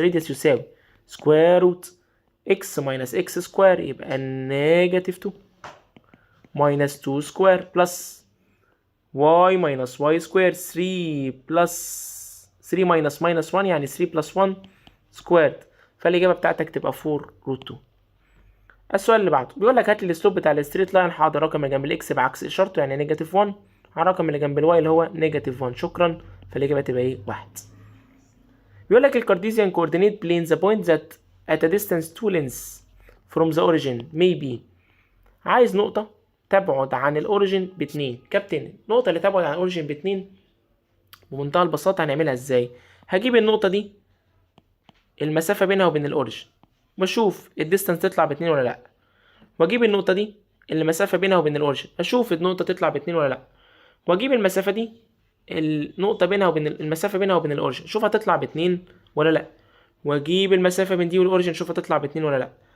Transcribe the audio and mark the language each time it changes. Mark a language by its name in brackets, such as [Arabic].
[Arabic] الراديوس يساوي سكوير روت اكس ماينس اكس سكوير، يبقى نيجاتيف 2 ماينس 2 سكوير بلس واي ماينس واي سكوير 3 بلس 3 ماينس ماينس 1، يعني 3 بلس 1 سكويرد. فالإجابة بتاعتك تبقى 4 روت 2. السؤال اللي بعده بيقول لك هات لي السلوب بتاع الستريت لاين. حاضر، رقم اللي جنب الاكس بعكس اشارته يعني نيجاتيف 1 على الرقم اللي جنب الواي اللي هو نيجاتيف 1. شكرا. فالاجابه تبقى ايه؟ 1. بيقول لك [English] الكارديزيان coordinate plane the point that at a distance 2 lengths from the origin may be. [Arabic] عايز نقطه تبعد عن الاوريجين ب2. كابتن النقطه اللي تبعد عن الاوريجين ب2 بمنتهى البساطه هنعملها ازاي؟ هجيب النقطه دي المسافه بينها وبين الاوريجين واشوف الديستانس تطلع ب2 ولا لا، واجيب النقطه دي المسافه بينها وبين الاوريجين اشوف النقطه تطلع ب2 ولا لا، واجيب المسافه دي النقطه بينها وبين المسافه بينها وبين الاوريجين شوف هتطلع ب2 ولا لا، واجيب المسافه بين دي والاوريجين شوف هتطلع ب2 ولا لا.